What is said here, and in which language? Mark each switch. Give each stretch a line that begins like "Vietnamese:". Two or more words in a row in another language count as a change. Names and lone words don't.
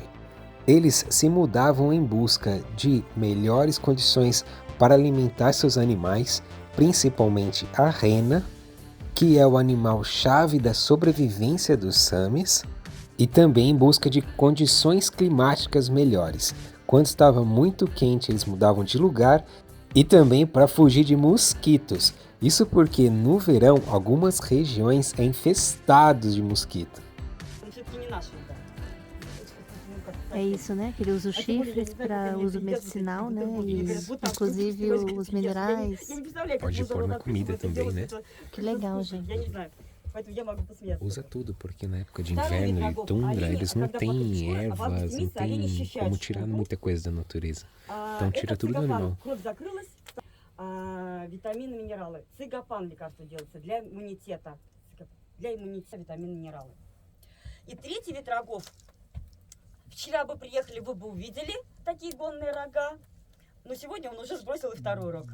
Portuguese: Eles se mudavam em busca de melhores condições para alimentar seus animais, principalmente a rena, que é o animal-chave da sobrevivência dos Samis, e também em busca de condições climáticas melhores. Quando estava muito quente, eles mudavam de lugar, E também para fugir de mosquitos. Isso porque no verão algumas regiões é infestados de mosquito.
Russian: Все-таки не наши, да.
Portuguese: É isso, né? Que ele usa os chifres para uso medicinal, né? E inclusive os minerais. Pode pôr na comida também, né? Que legal, gente. Usa tudo, porque na época de inverno e tundra eles não têm ervas, não tem como tirar muita coisa da natureza. Então tira tudo do animal.
Russian: Витамины, минералы. Цигапан лекарство делается для иммунитета. Для иммунитета витамины, минералы. И третий вид рогов. Вчера бы приехали, вы бы увидели такие гонные рога. Но сегодня он уже сбросил и второй рог.